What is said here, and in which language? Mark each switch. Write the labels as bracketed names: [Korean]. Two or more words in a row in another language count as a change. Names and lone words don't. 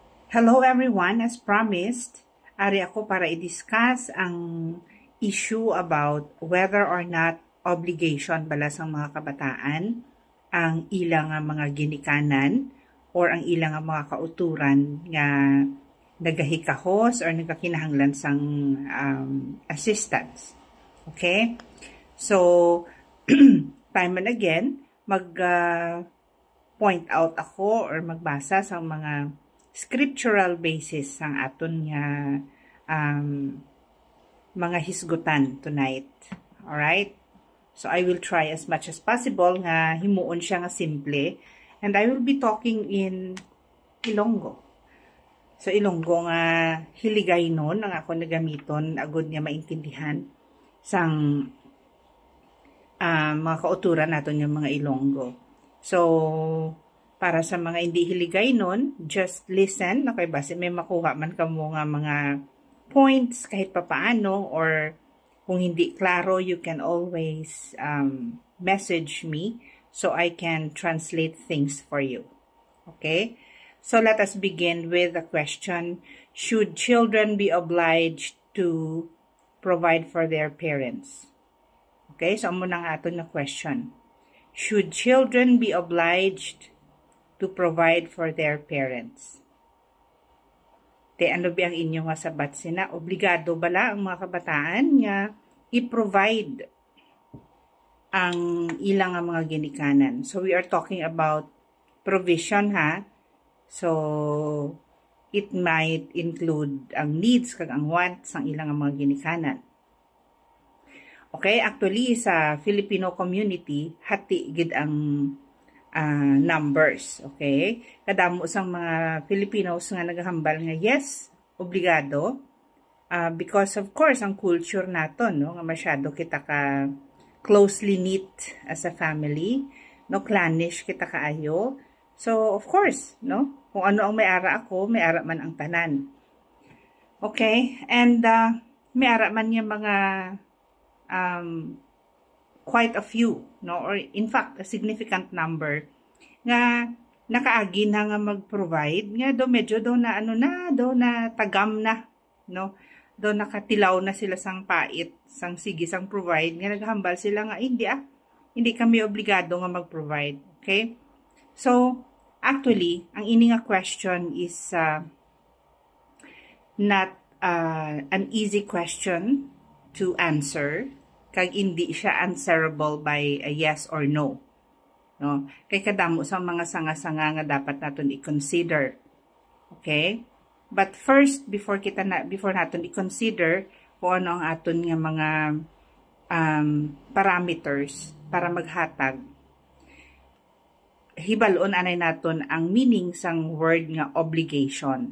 [English] Hello everyone, as promised, [Hiligaynon] ari ako para i-discuss ang issue [English] about whether or not obligation [Hiligaynon] bala sa mga kabataan ang ilang mga ginikanan or ang ilang mga kauturan nga nagahikahos or nagakinahanglan sang assistance. [English] Okay? So, time and again, point out [Hiligaynon] ako or magbasa sa mga scriptural basis ang aton nga mga hisgutan tonight. [English] Alright? So, I will try as much as possible [Hiligaynon] nga himuon siya nga simple. [English] And I will be talking in Ilonggo. [Hiligaynon] So, Ilonggo nga hiligay nun ang ako nagamiton agud nga maintindihan sang mga kauturan naton nga mga Ilonggo. So, para sa mga hindi hiligay nun, [English] just listen. [Hiligaynon] Okay, base may makuha man kamo nga mga points [Filipino] kahit papaano, [Hiligaynon] or kung hindi klaro, [English] you can always message me so I can translate things for you. Okay? So let us begin with the question, should children be obliged to provide for their parents? [Hiligaynon] Okay, so amo nang aton na question. [English] Should children be obliged to provide for their parents? [Hiligaynon] Ano ba ang inyong sabat sina? Obligado bala ang mga kabataan nga i-provide ang ilang mga ginikanan. [English] So we are talking about provision ha. So it might include [Hiligaynon] ang needs kag ang wants ang ilang mga ginikanan. Okay, actually sa [English] Filipino community [Hiligaynon] hati gid ang numbers, okay? Kadamo sang mga Filipinos nga naghambal nga yes, obligado, [English] because of course [Hiligaynon] ang culture naton, no, nga masyado kita ka [English] closely knit as a family, [Hiligaynon] no, clannish kita kaayo. [English] So of course, [Hiligaynon] no, kung ano ang may ara ako, may ara man ang tanan. Okay, and may ara man yung mga [English] quite a few, [Hiligaynon] no, or [English] in fact a significant number [Hiligaynon] nga nakaagi na nga mag-provide nga do medyo do na na tagam na, no, do nakatilaw na sila sang pait sang sige sang provide nga naghambal sila nga hindi kami obligado nga mag-provide. [English] Okay, so actually [Hiligaynon] ang ini nga [English] question is not an easy question to answer, [Hiligaynon] kag hindi siya [English] answerable by a yes or no. [Hiligaynon] No? Kay kadamo sa mga sanga-sanga nga dapat naton i-consider. Okay? [English] But first, before [Hiligaynon] naton i-consider kung ano ang aton nga mga parameters para maghatag, hibalon anay naton ang meaning sang word nga obligation.